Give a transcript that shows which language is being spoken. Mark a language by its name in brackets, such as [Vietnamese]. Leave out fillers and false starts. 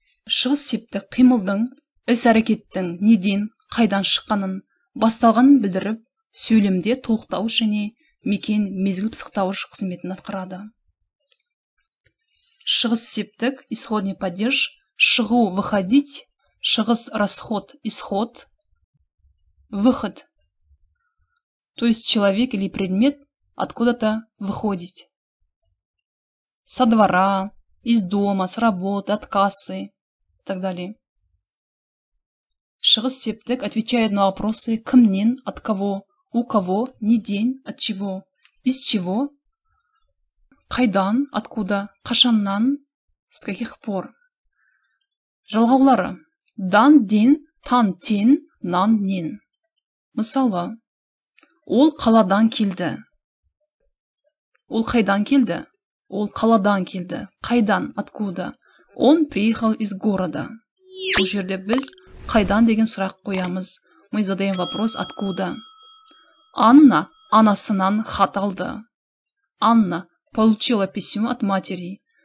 [Kazakh] Шығыс септік қимылдың, іс-әрекеттің неден, қайдан шыққанын, басталғанын білдіріп, сөйлемде толықтауыш және мекен мезгіл пысықтауыш қызметін атқарады. Шығыс септік, исходный падеж, шығу, выходить, шығыс расход, исход, выход. [Russian] То есть человек или предмет откуда-то выходит. Со двора, из дома, с работы, от кассы и так далее. Шығыс септік отвечает на вопросы кімнен, от кого, у кого, неден, от чего, из чего, қайдан, откуда, қашаннан, с каких пор. [Kazakh] Жалғаулары дан, ден, тан, тен, нан, нен. Мысалы, ол қаладан келді. Ол қайдан келді? Ол қаладан келді. Қайдан, откуда? [Russian] Он приехал из города. [Kazakh] Бұл жерде біз қайдан деген сұрақ қоямыз. [Russian] Мы задаем вопрос откуда. [Kazakh] Анна анасынан хат алды. [Russian] Анна получила письмо от матери.